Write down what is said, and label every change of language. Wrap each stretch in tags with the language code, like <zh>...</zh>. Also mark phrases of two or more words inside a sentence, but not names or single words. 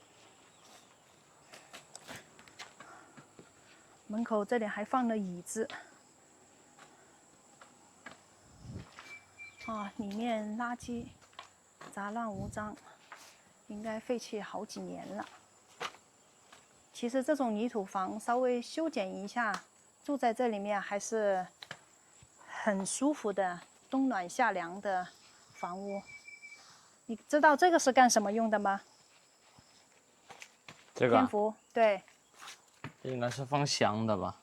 <zh>門口這裡還放了椅子，裡面垃圾雜亂無章，應該廢棄好幾年了。其實這種泥土房稍微修剪一下，住在這裡面還是很舒服的，冬暖夏涼的房屋。你知道這個是幹什麼用的嗎？這個蝙蝠，對，這應該是放香的吧？</zh>